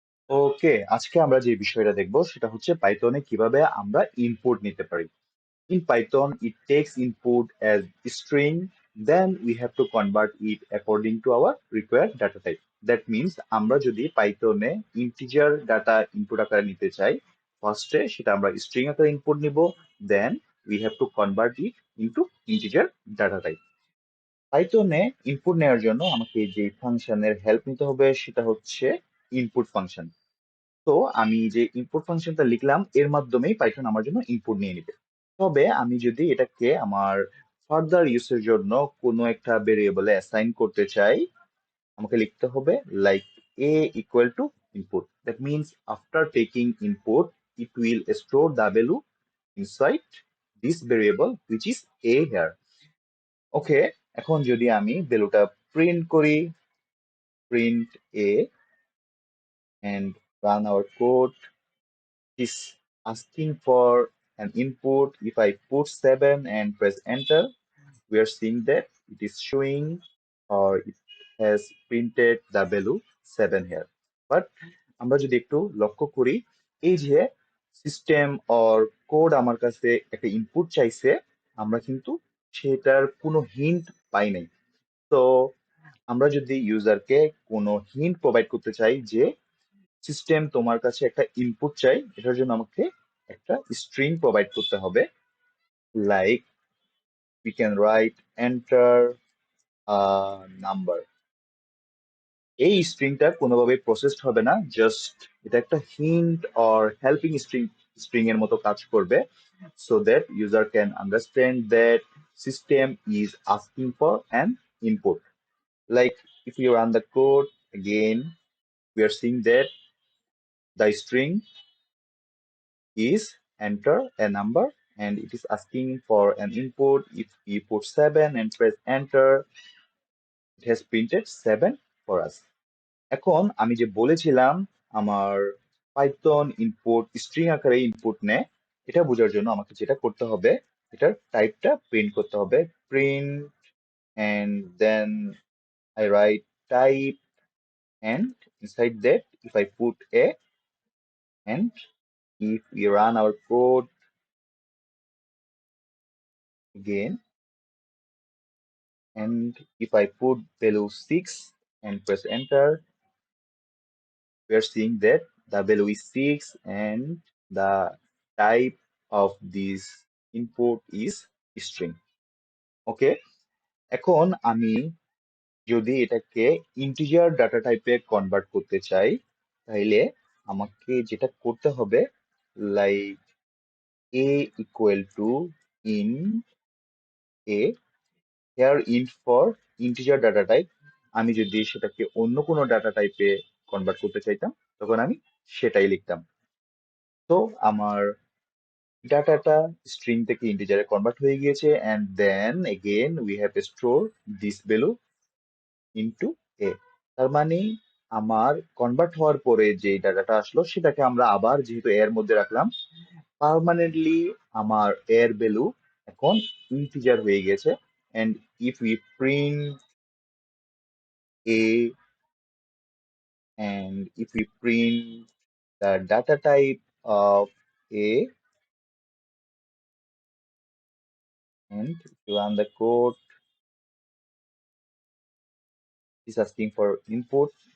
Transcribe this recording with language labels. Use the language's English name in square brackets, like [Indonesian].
[Bangla] ওকে, আজকে আমরা যে বিষয়টা দেখব সেটা হচ্ছে পাইথনে কিভাবে আমরা ইনপুট নিতে পারি। [English] In Python, it takes input as string, then we have to convert it according to our required data type. [Bangla] That means আমরা যদি পাইথনে ইন্টিজার ডাটা ইনপুট আকারে নিতে চাই, ফার্স্টে সেটা আমরা স্ট্রিং আকারে ইনপুট নিব, দেন [English] we have to convert it into integer data type. [Bangla] পাইথনে input নেওয়ার জন্য আমাকে যে ফাংশনের হেল্প নিতে হবে সেটা হচ্ছে ইনপুট ফাংশন। তো আমি যে ইনপুট ফাংশনটা লিখলাম এর মাধ্যমেই পাইথন আমার জন্য ইনপুট নিয়ে নিবে। তবে আমি যদি এটাকে আমার ফার্দার ইউজের জন্য কোনো একটা ভেরিয়েবলে অ্যাসাইন করতে চাই, আমাকে লিখতে হবে like a equal to input. [English] That means after taking input it will store the value inside this variable which is a here. Okay, [Bangla] এখন যদি আমি ভ্যালুটা প্রিন্ট করি, [English] Print a and run our code, is asking for an input. If I put 7 and press enter, we are seeing that it is showing or it has printed the value 7 here. [Bangla] But আমরা যদি একটু লক্ষ্য করি, এই যে system or code আমার কাছে একটা ইনপুট চাইছে, আমরা কিন্তু সেটার কোনো হিন্ট পাই নাই। তো আমরা যদি ইউজারকে কোনো হিন্ট প্রোভাইড করতে চাই যে সিস্টেম তোমার কাছে একটা ইনপুট চাই, এটার জন্য আমাকে একটা স্ট্রিং প্রোভাইড করতে হবে। [English] Like we can write enter a number. [Bangla] এই স্ট্রিংটা কোনোভাবে প্রসেসড হবে না, জাস্ট এটা একটা হিন্ট অর হেল্পিং স্ট্রিং এর মতো কাজ করবে, [English] So that user can understand that system is asking for an input. Like if you run the code again, we are seeing that the string is enter a number and it is asking for an input. If we put 7 and press enter, it has printed 7 for us. [Bangla] এখন আমি যে বলেছিলাম আমার Python input string আকারে input নেয়, এটা বোঝার জন্য আমাকে যেটা করতে হবে, এটার টাইপটা প্রিন্ট করতে হবে। [English] Print and then I write type, and inside that if I put a, and if we run our code again, and if I put value 6 and press enter, we are seeing that the value is 6 and the type of this input is string. [Bangla] Okay, এখন আমি যদি এটাকে integer data টাইপে convert করতে চাই, তাইলে আমাকে যেটা করতে হবে like a equal to in a, [English] Here int for integer data type. [Bangla] আমি যদি সেটাকে অন্য কোনো ডাটা টাইপে কনভার্ট করতে চাইতাম তখন আমি সেটাই লিখতাম। তো আমার ডাটাটা স্ট্রিং থেকে ইন্টিজারে কনভার্ট হয়ে গিয়েছে, [English] And then again we have store this value into a. [Bangla] তার মানে আমার কনভার্ট হওয়ার পরে যে ডাটাটা আসলো সেটাকে আমরা আবার যেহেতু এর মধ্যে রাখলাম, পার্মানেন্টলি আমার এর ভ্যালু এখন ইন্টিজার হয়ে গেছে। [English] And if we print a, and if we print the data type of a, and if you run the code, it's asking for input.